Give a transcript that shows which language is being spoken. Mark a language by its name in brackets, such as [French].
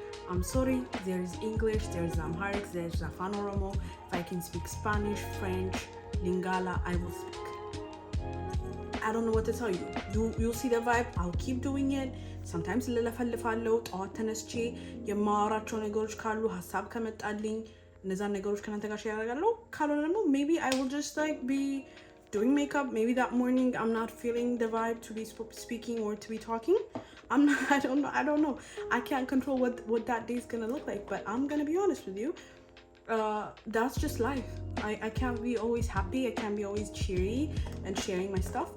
[English] I'm sorry, there's English, there's Amharic, there's Afan Oromo. If I can speak Spanish, French, Lingala, I will speak. I don't know what to tell you. You'll see the vibe. I'll keep doing it. Sometimes [Amharic] ልለፈልፋለሁ ጠዋት ተነስቼ የማወራቸው ነገሮች ካሉ ሀሳብ ከመጣልኝ እነዛን ነገሮች ከናንተ ጋር ሼር አደርጋለሁ። ካልሆነ ደግሞ [English] maybe I will just like be doing makeup. Maybe that morning I'm not feeling the vibe to be speaking or to be talking. I don't know. I can't control what that day is gonna look like, but I'm gonna be honest with you. That's just life. I can't be always happy. I can't be always cheery and sharing my stuff.